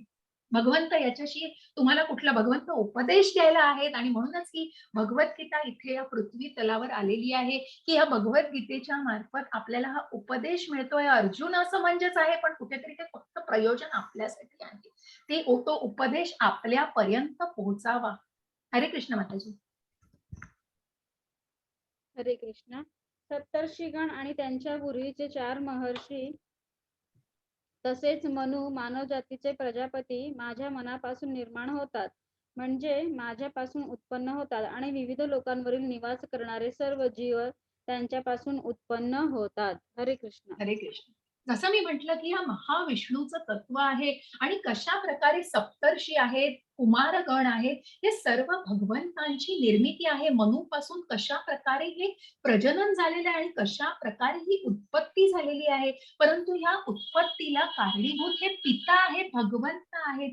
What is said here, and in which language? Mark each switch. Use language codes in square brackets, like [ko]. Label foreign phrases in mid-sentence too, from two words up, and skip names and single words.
[mr] भगवंत याच्याशी तुम्हाला कुठला भगवंत उपदेश द्यायला आहेत. आणि म्हणूनच ही भगवद्गीता इथे या पृथ्वी तलावर आलेली आहे, की या भगवद्गीतेच्या मार्फत आपल्याला हा उपदेश मिळतोय. अर्जुन असं म्हणजेच आहे, पण कुठेतरी ते फक्त प्रयोजन आपल्यासाठी आहे. तो उपदेश आपल्यापर्यंत पोहोचावा. हरे कृष्ण माताजी. हरे कृष्ण. सप्तर्षिगण आणि त्यांच्या पूर्वीचे 4 महर्षी तसेच मनु मानव जातीचे प्रजापती माझ्या मनापासून निर्माण होतात, म्हणजे माझ्यापासून उत्पन्न होतात, आणि विविध लोकांवरील निवास करणारे सर्व जीव त्यांच्यापासून उत्पन्न होतात. हरे कृष्ण. हरे कृष्ण. जसं मी म्हटलं, की या महाविष्णूचं तत्व आहे आणि कशा प्रकारे सप्तर्षी आहेत, कुमारगण आहेत, हे सर्व भगवंतांची निर्मिती आहे. मनूपासून कशाप्रकारे हे प्रजनन झालेलं आहे आणि कशाप्रकारे ही उत्पत्ती झालेली आहे. परंतु ह्या उत्पत्तीला कारणीभूत हे पिता आहेत, भगवंत आहेत.